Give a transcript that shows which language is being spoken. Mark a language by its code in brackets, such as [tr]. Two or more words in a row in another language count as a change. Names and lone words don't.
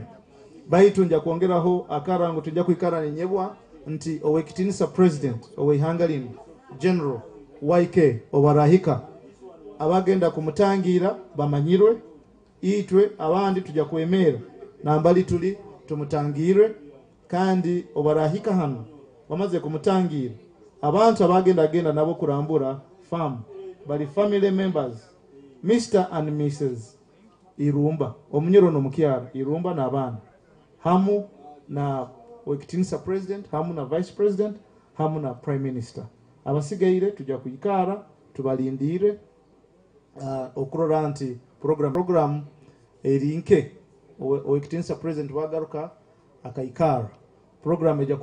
[nyo] Baitu nja kuongeraho akarango tujja kuikara nenyebwa nti owekitinisa president owehangalin general YK obarahika abagenda kumutangira bamanyirwe itwe abandi tujja kwemera nambali tuli tumutangire kandi obarahika hano bamaze kumutangira abantu abagenda nabo kurambura farm bali [en] family members Mr and Mrs [nyo] Irumba Omunyoro no mukyara Irumba n'abana hamu na wekitinisa president hamu na [en] vice president [nyo] hamu na [en] prime minister [nyo] abasigaire tujja kuyikara tubalindire okurora nti program erinke owekitinisa president wagaruka akaikara program ejja